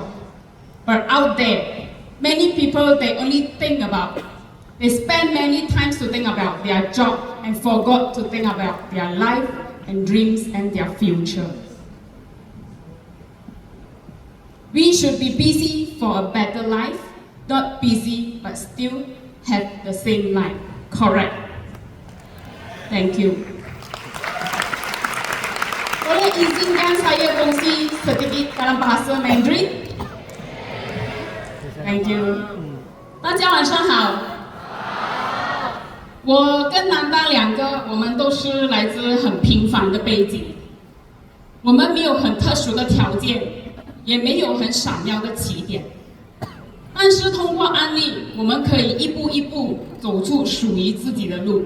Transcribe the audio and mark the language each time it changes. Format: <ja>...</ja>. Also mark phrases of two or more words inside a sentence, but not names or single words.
<en>But out there, many people, they only think about, they spend many times to think about their job and forgot to think about their life and dreams and their future. We should be busy for a better life, not busy but still have the same life. Correct. Thank you.</en> <ms>Boleh izinkan saya kongsi sedikit dalam bahasa Mandarin?</ms> <en>Thank you.</en> <zh>大家晚上好。我跟南大两个，我们都是来自很平凡的背景，我们没有很特殊的条件，也没有很闪耀的起点，但是通过案例，我们可以一步一步走出属于自己的路。</zh>